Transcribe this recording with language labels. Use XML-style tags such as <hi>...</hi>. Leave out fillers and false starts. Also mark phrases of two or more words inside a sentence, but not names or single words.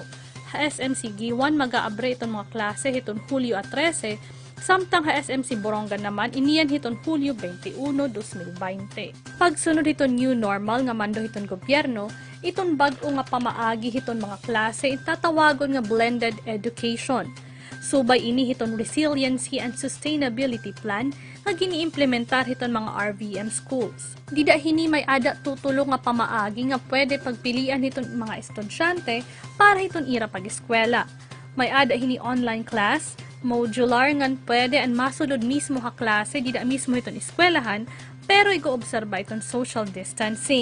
<war>SMC Giwan mag-aabre iton mga klase iton Hulyo at 13, samtang SMC Borongan naman iniyan hiton Hulyo 21, 2020. Pagsunod hiton</war> <en>new normal</en> <war>nga mando hiton gobyerno, iton bag-o nga pamaagi hiton mga klase itatawagon nga</war> <en>blended education.</en> <war>Subay ini hiton</war> <en>resiliency and sustainability plan</en> <war>nga gini-implementar hiton mga RVM schools. Dida hini may ada tutulong nga pamaagi nga pwede pagpilian hiton mga estudyante para hiton ira pag-eskwela. May ada hini</war> <en>online class,</en> <war>modular ngan pwede ang masulod mismo ha klase dida mismo hiton eskwelahan pero igo-obserba iton</war> <en>social distancing.</en>